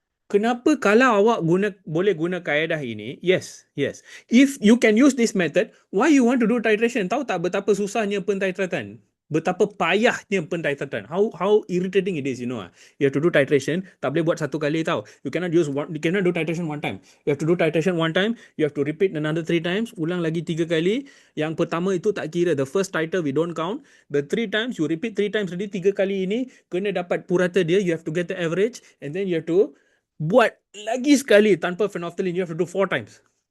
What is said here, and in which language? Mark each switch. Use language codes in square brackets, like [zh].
[ms] Kenapa kalau awak boleh guna kaedah ini? [en] Yes. If you can use this method, why you want to do titration? [ms] Tahu tak betapa susahnya pentitratan? Betapa payahnya pentitratan. [en] How irritating it is, you know. You have to do titration, [ms] tak boleh buat satu kali tau. [en] You cannot do titration one time. You have to do titration one time, you have to repeat another 3 times, [ms] ulang lagi 3 kali. Yang pertama itu tak kira, [en] the first title we don't count. The 3 times you repeat 3 times tadi, [ms] 3 kali ini kena dapat purata dia, [en] you have to get the average, and then you have to [ms] buat lagi sekali [en] tanpa phenolphthalein, you have to do 4 times.